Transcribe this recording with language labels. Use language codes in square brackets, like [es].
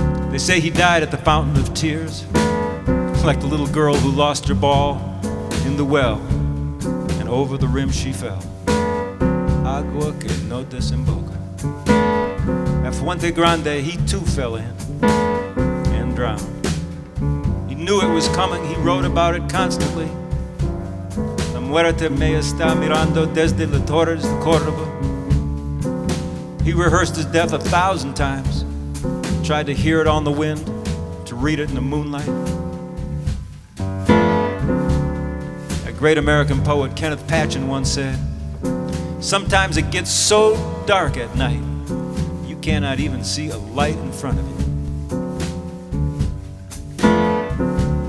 [en] They say he died at the fountain of tears, like the little girl who lost her ball in the well, and over the rim she fell. [es] Agua que no desemboca. [en] At Fuente Grande, he too fell in and drowned. He knew it was coming, he wrote about it constantly. [es] La muerte me está mirando desde las torres de Córdoba. [en] He rehearsed his death 1,000 times. Tried to hear it on the wind, to read it in the moonlight. A great American poet, Kenneth Patchen, once said, "Sometimes it gets so dark at night, you cannot even see a light in front of you."